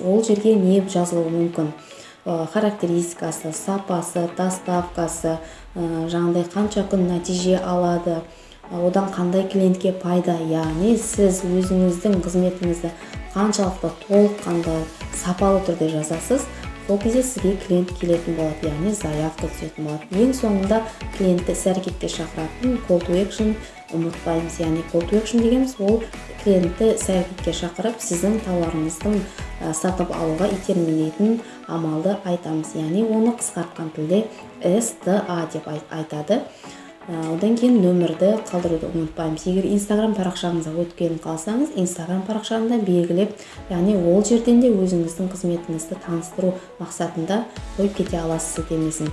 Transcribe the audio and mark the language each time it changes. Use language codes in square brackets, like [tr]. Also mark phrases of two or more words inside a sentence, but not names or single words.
[kk] Ол жерге не жазылуы мүмкін? Характеристикасы, сапасы, доставкасы, жаңағыдай қанша күн нәтиже алады, одан қандай клиентке пайда, яғни сіз өзіңіздің қызметіңізді қаншалықты толыққанды сапалы түрде жасасыз, сол кезде сізге клиент келетін болады, яғни заявка түсетін болады. Ең соңында клиентті іс-әрекетке шақыратын [en] call to action [kk] ұмытпаймыз. Яғни [en] call to action [kk] дегеніміз ол клиентті іс-әрекетке шақырып, сіздің тауарыңыздың сатып алуға итермелейтін амалды айтамыз. Яғни оны қысқартқан тілде STA деп айтады. Одан кейін нөмірді қалдыруды ұмытпаймыз. Егер Instagram парақшаңызға өткенін қаласаңыз, Instagram парақшаңда белгілеп, яғни ол жерден де өзіңіздің қызметіңізді таныстыру мақсатында қойып кете аласыз сілтемесін.